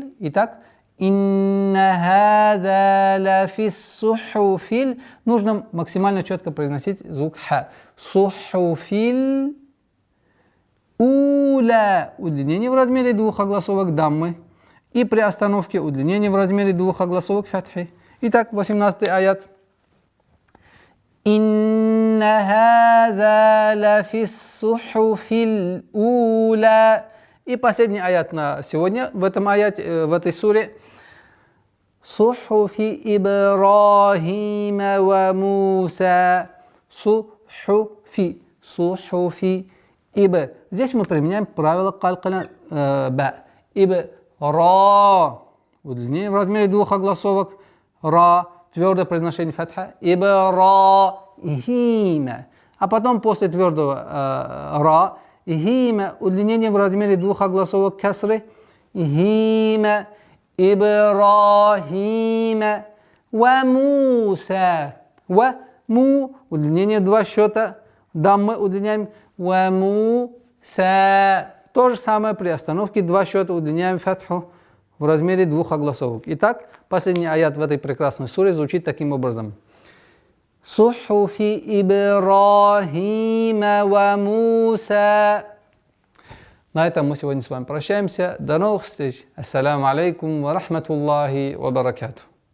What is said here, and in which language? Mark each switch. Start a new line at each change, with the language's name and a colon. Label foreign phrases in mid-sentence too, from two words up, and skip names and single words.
Arabic: Итак, إن هذا لفي الصحف.
Russian: Нужно максимально четко произносить звук ха.
Arabic: الصحف الأولى.
Russian: Удлинение в размере двух огласовок даммы. И при остановке удлинение в размере двух огласовок фатхи. Итак, 18 аят.
Arabic: إن هذا لفي الصحف الأولى.
Russian: И последний аят на сегодня в этом аяте, в этой суре.
Arabic: صحف إبراهيم وموسى. صحف صحف إب.
Russian: Здесь мы применяем правило калкаля ба.
Arabic: Иб. Ра.
Russian: Удлинение в размере двух огласовок.
Arabic: Ра.
Russian: Твердое произношение фатха.
Arabic: Ибрахима.
Russian: А потом после твердого ра.
Arabic: Хима.
Russian: Удлинение в размере двух огласовок касры.
Arabic: هيم إبراهيم. وموسى وم.
Russian: Удлинение два счета. Даммы удлиняем.
Arabic: وموسى.
Russian: То же самое при остановке, два счета удлиняем фатху в размере двух огласовок. Итак, последний аят в этой прекрасной суре звучит таким образом.
Arabic: صحف إبراهيم وموسى.
Russian: На этом мы сегодня с вами прощаемся. До новых встреч.
Arabic: السلام عليكم ورحمة الله وبركاته.